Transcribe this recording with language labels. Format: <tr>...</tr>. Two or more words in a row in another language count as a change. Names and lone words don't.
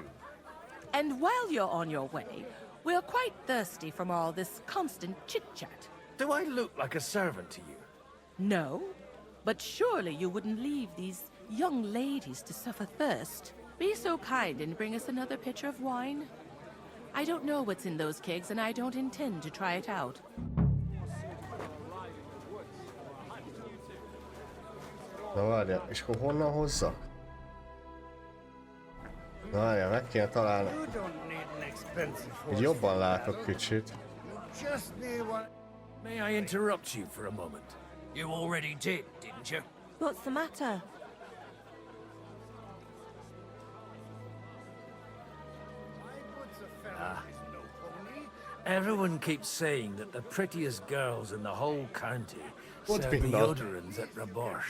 <en>And while you're on your way, we're quite thirsty from all this constant chit-chat. Do I look like a servant to you? No, but surely you wouldn't leave these young ladies to suffer thirst. Be so kind and bring us another pitcher of wine. I don't know what's in those kegs, and I don't intend to try it out.</en> <hu>Na várjál, és akkor honnan hozzak? Na várjál, meg kéne találni. Így jobban látok kicsit.</hu> <en>May I interrupt you for a moment? You already did, didn't you? What's the matter? Everyone keeps saying that the prettiest girls in the whole county serve deodorants at Rabosh.</en>